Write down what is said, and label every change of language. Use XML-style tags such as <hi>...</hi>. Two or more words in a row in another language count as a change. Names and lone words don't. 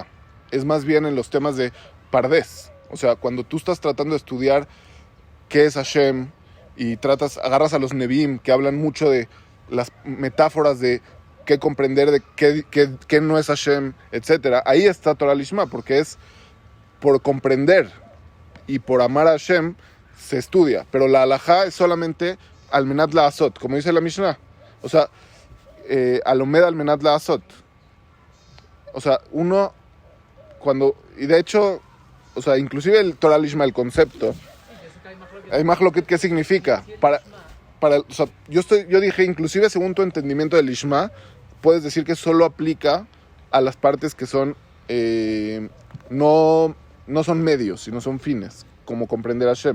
<es>Es más bien en los temas de Pardés. O sea, cuando tú estás tratando de estudiar qué es Hashem y agarras a los Nevi'im que hablan mucho de las metáforas de qué comprender, de qué no es Hashem, etc. Ahí está</es> <he>תורה לשמה,</he> <es>porque es por comprender y por amar a Hashem se estudia. Pero la halajá es solamente</es> <he>על מנת לעשות,</he> <es>como dice la Mishnah. O sea,</es> <he>הלומד על מנת לעשות.</he> <es>o sea, uno, cuando, y de hecho, o sea, inclusive el</es> <he>תורה לשמה,</he> <es>el concepto, hay mahloket, ¿qué significa? O sea, yo dije, inclusive según tu entendimiento del Lishma, puedes decir que solo aplica a las partes que son, no son medios, sino son fines, como comprender a Hashem.</es>